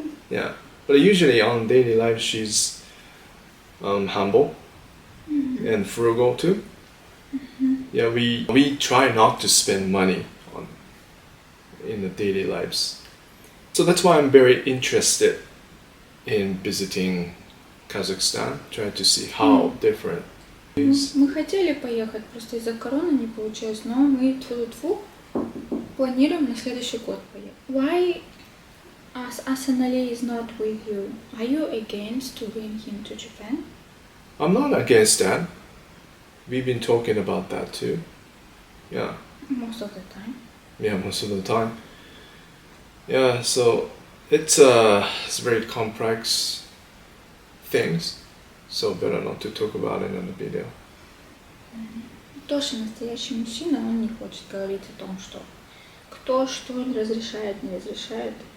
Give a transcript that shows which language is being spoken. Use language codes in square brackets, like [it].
[en] Yeah, but usually on daily life she's humble and frugal too. Yeah, we try not to spend money in the daily lives. So that's why I'm very interested in visiting Kazakhstan, try to see how different it is. [ru] Мы хотели поехать, просто из-за короны не получилось, но мы тьфу-тьфу планируем на следующий год поехать. [en] Why Asanali is not with you? Are you against to bring him to Japan? I'm not against that. We've been talking about that too. Yeah. Most of the time. Yeah, most of the time. Yeah, so it's very complex things, so better not to talk about it in the video. [ru] Тоша настоящий мужчина, он не хочет говорить о том, что кто что разрешает, не разрешает.